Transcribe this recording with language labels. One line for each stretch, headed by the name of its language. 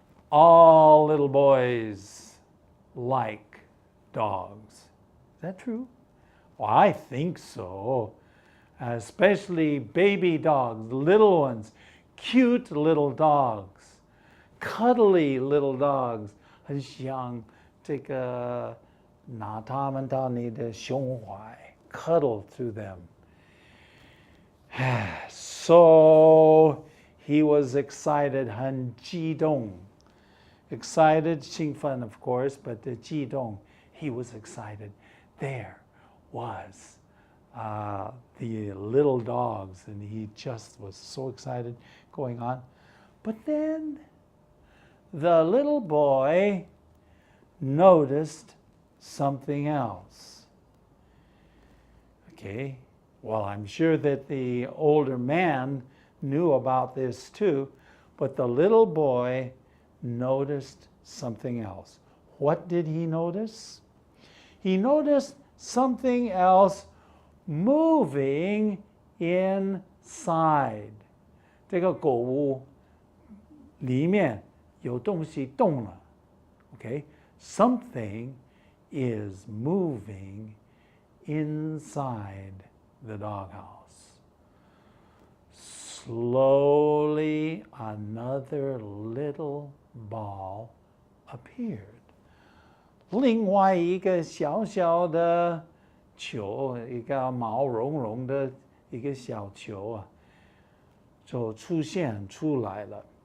English: All little boys like dogs. Is that true? Well, I think so. Especially baby dogs, little ones, cute little dogs, cuddly little dogs.
Chinese: 很想这个拿他们到你的胸怀
English: cuddle through them. So he was excited,
Chinese: 很激动.
English: Excited, 兴奋 of course, but the 激动, he was excited. There was the little dogs, and he just was so excited going on. But then the little boy noticed something else. Okay, well, I'm sure that the older man knew about this too, but the little boy noticed something else. What did he notice? He noticed something else moving inside.
Chinese: 这个狗屋里面有东西动了.
English: Okay, something is moving inside the doghouse. Slowly, another little ball appeared.
Chinese: 另外一个小小的球，一个毛茸茸的一个小球啊，就出现出来了.